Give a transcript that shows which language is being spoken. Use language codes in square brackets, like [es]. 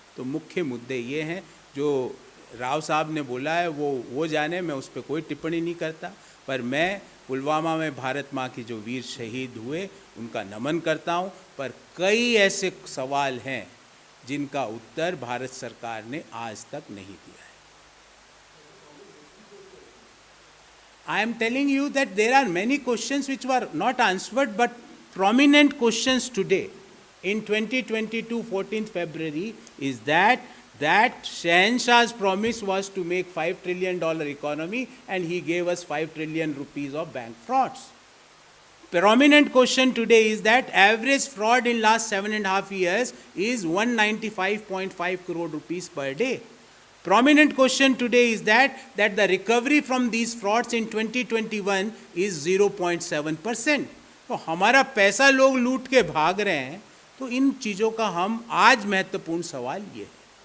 [hi] तो मुख्य मुद्दे ये हैं जो राव साहब ने बोला है वो जाने, मैं उस पर कोई टिप्पणी नहीं करता, पर मैं पुलवामा में भारत माँ की जो वीर शहीद हुए उनका नमन करता हूँ। पर कई ऐसे सवाल हैं जिनका उत्तर भारत सरकार ने आज तक नहीं दिया है। [en] I am telling you that there are many questions which were not answered, but prominent questions today in 2022 14th February is that Shahenshah's promise was to make $5 trillion economy, and he gave us 5 trillion rupees of bank frauds. Prominent question today is that average fraud in last 7.5 years is 195.5 crore rupees per day. Prominent question today is that the recovery from these frauds in 2021 is 0.7%. [hi] तो हमारा पैसा लोग लूट के भाग रहे हैं, तो इन चीज़ों का हम आज महत्वपूर्ण सवाल ये है।